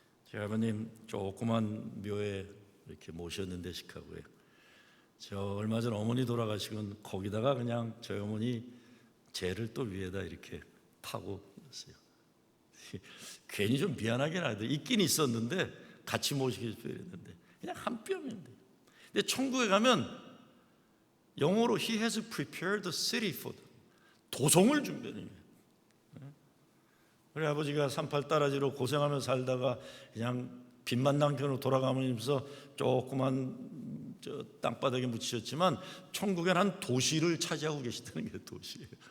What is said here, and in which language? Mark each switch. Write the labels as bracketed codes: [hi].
[ko] 제 아버님 조그만 묘에 이렇게 모셨는데, 시카고에 저 얼마 전 어머니 돌아가시곤 거기다가 그냥 저희 어머니 재를 또 위에다 이렇게 파고 있어요. 괜히 좀 미안하긴 하더라고요. 있긴 있었는데 같이 모시게 했는데 그냥 한 뼘인데. 근데 천국에 가면 영어로 [en] He has prepared the city for them. [ko] 도성을 준비하는 거예요. 우리 아버지가 38 따라지로 고생하며 살다가 그냥 빚만 남겨놓고 돌아가면서 조그만 땅바닥에 묻히셨지만 천국엔 한 도시를 차지하고 계시다는 게 도시예요.